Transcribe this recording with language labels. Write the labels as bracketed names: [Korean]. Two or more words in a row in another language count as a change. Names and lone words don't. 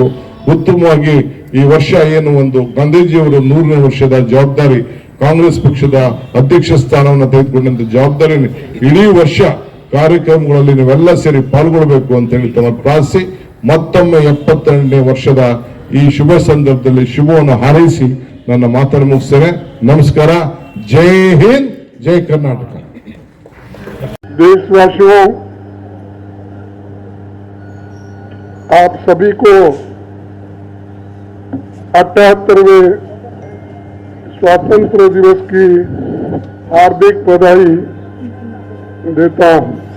[Kannada] ಉತ್ತಮವಾಗಿ ಈ ವರ್ಷ ಏನು ಒಂದು ಗಾಂಧೀಜಿಯವರ 100ನೇ ವರ್ಷದ ಜವಾಬ್ದಾರಿ, ಕಾಂಗ್ರೆಸ್ ಪಕ್ಷದ ಅಧ್ಯಕ್ಷ ಸ್ಥಾನವನ್ನು ತೆಗೆದುಕೊಂಡಂತ ಜವಾಬ್ದಾರಿ ಇಡೀ ವರ್ಷ ಕಾರ್ಯಕ್ರಮಗಳಲ್ಲಿ ನೀವೆಲ್ಲ ಸೇರಿ ಪಾಲ್ಗೊಳ್ಬೇಕು ಅಂತ ಹೇಳಿ ತಮ್ಮ ಪ್ರಾರ್ಥಿಸಿ, ಮತ್ತೊಮ್ಮೆ 78ನೇ ವರ್ಷದ ಈ ಶುಭ ಸಂದರ್ಭದಲ್ಲಿ ಶುಭವನ್ನು ಹಾರೈಸಿ ನನ್ನ ಮಾತನ್ನು ಮುಗಿಸ್ತೇನೆ. ನಮಸ್ಕಾರ. ಜೈ ಹಿಂದ್, ಜೈ कर्नाटक। [Hindi] देशवासियों, आप सभी को 78वें स्वतंत्र दिवस की हार्दिक बधाई देता हूं।